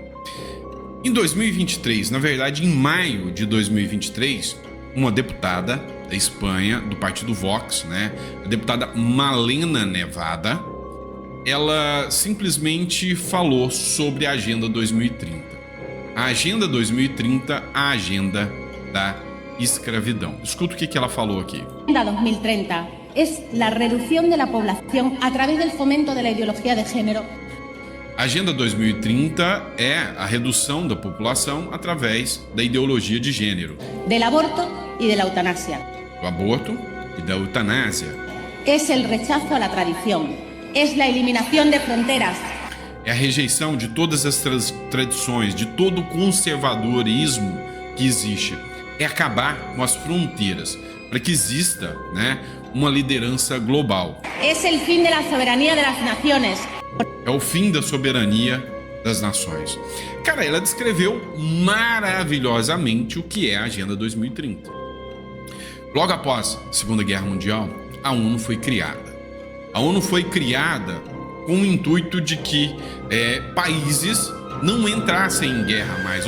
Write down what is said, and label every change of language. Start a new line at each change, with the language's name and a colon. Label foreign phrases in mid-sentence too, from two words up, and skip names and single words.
Portuguese: Em 2023, na verdade, em maio de 2023, uma deputada da Espanha, do partido Vox, né, a deputada Malena Nevada, ela simplesmente falou sobre a Agenda 2030. A Agenda 2030, a agenda da escravidão. Escuta o que ela falou aqui.
Spanish: Agenda 2030 es la reducción de la población a través del fomento de la ideología de género.
Portuguese: A Agenda 2030 é a redução da população através da ideologia de gênero.
Spanish: Del aborto y de la eutanasia.
Portuguese: Do aborto e da eutanásia.
Spanish: Es el rechazo a la tradición. Es la eliminación de fronteras.
Portuguese: É a rejeição de todas as tradições, de todo o conservadorismo que existe. É acabar com as fronteiras, para que exista, né, uma liderança global.
Spanish: Es el fin de la soberanía de las naciones.
Portuguese: É o fim da soberania das nações. Cara, ela descreveu maravilhosamente o que é a Agenda 2030. Logo após a Segunda Guerra Mundial, a ONU foi criada. A ONU foi criada com o intuito de que países não entrassem em guerra mais.